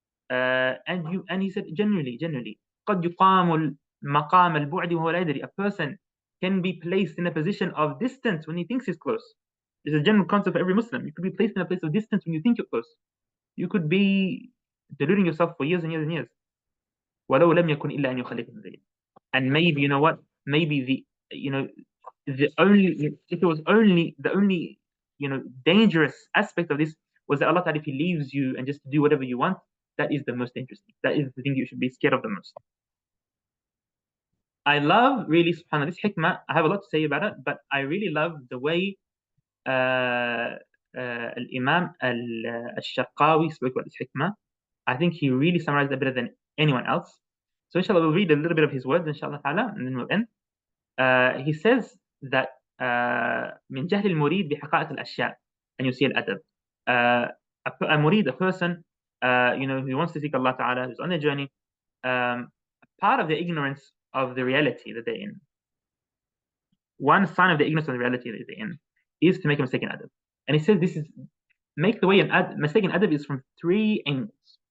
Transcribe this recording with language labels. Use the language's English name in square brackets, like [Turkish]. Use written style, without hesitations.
[English] And he said, generally, [Arabic] قد يقام مقام البعد وهو لا يدري. [English] A person can be placed in a position of distance when he thinks he's close. It's a general concept for every Muslim. You could be placed in a place of distance when you think you're close. You could be deluding yourself for years and years and years. [Arabic] ولو لم يكن إلا أن يخلق الذين. [English] And maybe, you know what, maybe the only dangerous aspect of this was that Allah Ta'ala, if He leaves you and just do whatever you want, that is the most dangerous thing. That is the thing you should be scared of the most. I love, really, subhanAllah, this hikmah. I have a lot to say about it, but I really love the way Al-Imam al-Sharqawi spoke about this hikmah. I think he really summarized it better than anyone else. So inshallah, we'll read a little bit of his words, inshallah ta'ala, and then we'll end. He says that [Arabic] من جهل المريد بحقائق الأشياء أن يسيء الأدب. [English] A murid, a person, who wants to seek Allah Ta'ala, who's on their journey, part of the ignorance of the reality that they're in. One sign of the ignorance of the reality that they're in is to make a mistake in adab. And he says this is make the way in mistake in adab is from 3 angles.